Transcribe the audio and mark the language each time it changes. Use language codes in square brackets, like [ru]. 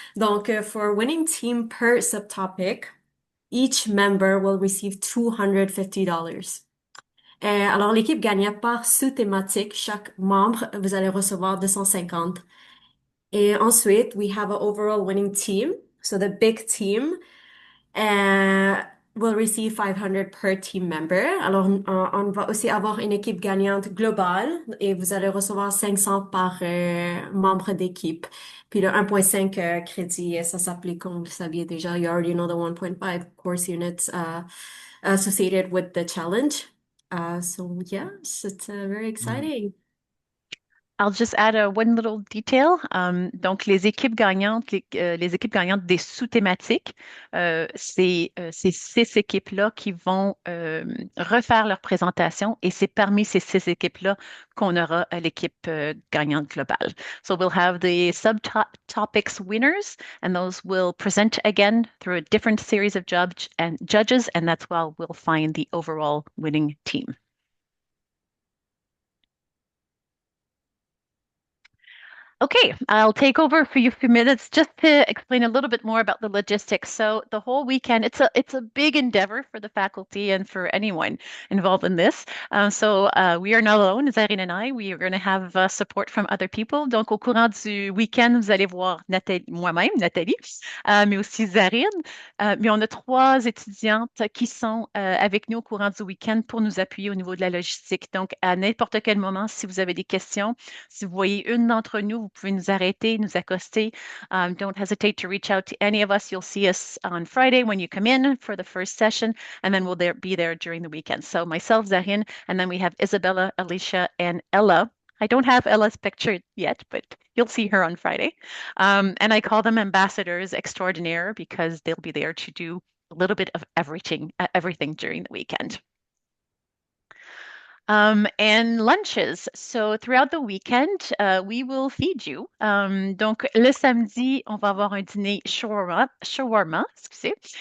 [fr] Donc, [en] for winning team per subtopic, each member will receive $250. [fr] Alors, l'équipe gagnante par sous-thématique, chaque membre, vous allez recevoir 250. Et ensuite, [en] we have an overall winning team. So the big team will receive 500 per team member. [fr] Alors, on va aussi avoir une équipe gagnante globale et vous allez recevoir 500 par membre d'équipe. Puis le 1.5 crédit, ça s'applique comme vous saviez déjà. [en] You already know the 1.5 course units associated with the challenge. So yes, it's very exciting. I'll just add one little detail. [fr] Donc, les équipes gagnantes des sous-thématiques, c'est 6 équipes-là qui vont refaire leur présentation et c'est parmi ces 6 équipes-là qu'on aura l'équipe gagnante globale. [en] So we'll have the subtopics winners and those will present again through a different series of judges, and that's how we'll find the overall winning team. Okay, I'll take over for you a few minutes just to explain a little bit more about the logistics. So the whole weekend, it's a big endeavor for the faculty and for anyone involved in this. We are not alone, Zarine and I. We are going to have support from other people. [fr] Donc au courant du week-end, vous allez voir Nathalie, moi-même, Nathalie, mais aussi Zarine. Mais on a 3 étudiantes qui sont avec nous au courant du week-end pour nous appuyer au niveau de la logistique. Donc à n'importe quel moment, si vous avez des questions, si vous voyez une d'entre nous, vous pouvez nous arrêter, nous accoster. [en] Don't hesitate to reach out to any of us. You'll see us on Friday when you come in for the first session, and then be there during the weekend. So myself, Zahin, and then we have Isabella, Alicia, and Ella. I don't have Ella's picture yet, but you'll see her on Friday. And I call them ambassadors extraordinaire because they'll be there to do a little bit of everything during the weekend. And lunches. So throughout the weekend, we will feed you. [fr] Donc le samedi, on va avoir un dîner shawarma, excusez.